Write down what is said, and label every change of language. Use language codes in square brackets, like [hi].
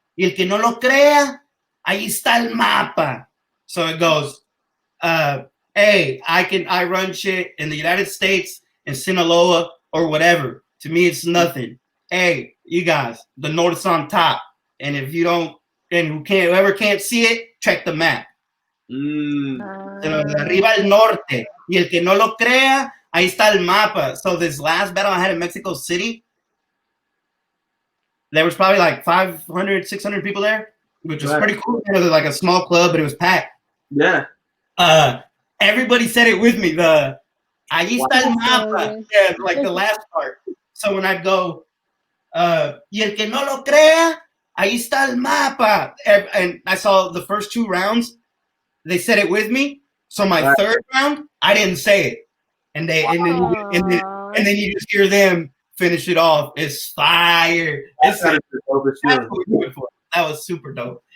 [es] Y el que no lo crea, ahí está el mapa. [en] So it goes, hey, I run shit in the United States, in Sinaloa, or whatever. To me, it's nothing. Hey, you guys, the North's on top. And if you don't, and whoever can't see it, check the map. [es] Arriba el norte. Y el que no lo crea, ahí está el mapa. [en] So this last battle I had in Mexico City, there was probably like 500, 600 people there, which was pretty cool. It was like a small club, but it was packed. Yeah. Everybody said it with me. The [es] ahí está el mapa. [en] Yeah, like the last part. So when I go, [es] y el que no lo crea, ahí está el mapa. [en] And I saw the first 2 rounds, they said it with me. So my third round, I didn't say it. And then you just hear them finish it off. It's fire. That was super dope.